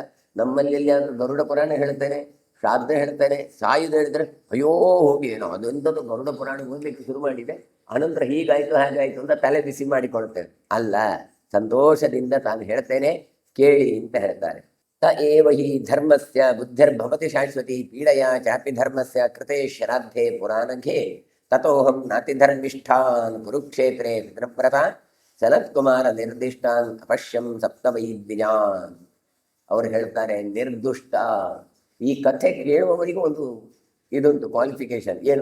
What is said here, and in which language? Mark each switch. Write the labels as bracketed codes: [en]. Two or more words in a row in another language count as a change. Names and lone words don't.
[kn] ನಮ್ಮಲ್ಲಿ ಎಲ್ಲಿಯಾದ್ರೂ ಗರುಡ ಪುರಾಣ ಹೇಳ್ತೇನೆ, ಶ್ರಾದ್ದ ಹೇಳ್ತೇನೆ, ಸಾಯುದು ಹೇಳಿದ್ರೆ ಅಯ್ಯೋ ಹೋಗಿ ಏನೋ ಅದೊಂದದು ಗರುಡ ಪುರಾಣ ಓದಲಿಕ್ಕೆ ಶುರು ಮಾಡಿದೆ, ಅನಂತರ ಹೀಗಾಯ್ತು ಹಾಗಾಯ್ತು ಅಂತ ತಲೆ ಬಿಸಿ ಮಾಡಿಕೊಳ್ತೇವೆ. ಅಲ್ಲ, ಸಂತೋಷದಿಂದ ತಾನು ಹೇಳ್ತೇನೆ ಕೇಳಿ ಅಂತ ಹೇಳ್ತಾರೆ. [sa] ತ ಏವ ಹಿ ಧರ್ಮಸ್ಯ ಬುದ್ಧಿರ್ಭವತಿ ಶಾಶ್ವತಿ ಪೀಡಯ ಚಾಪಿ ಧರ್ಮಸ್ಯ ಕೃತೆ ಶ್ರಾದ್ಧೆ ಪುರಾಣಘೇ ತಥೋಹಂ ನಾತಿಧರ್ಮಿಷ್ಠಾನ್ ಕುರುಕ್ಷೇತ್ರೇ ಪಿತೃವ್ರತ ಸನತ್ಕುಮಾರ ನಿರ್ದಿಷ್ಟಾನ್ ಅಪಶ್ಯಂ ಸಪ್ತವೈದ್ಯಾನ್. [kn] ಅವರು ಹೇಳ್ತಾರೆ ನಿರ್ದುಷ್ಟ. ಈ ಕಥೆ ಕೇಳುವವರಿಗೂ ಇದೊಂದು ಕ್ವಾಲಿಫಿಕೇಶನ್ ಏನು?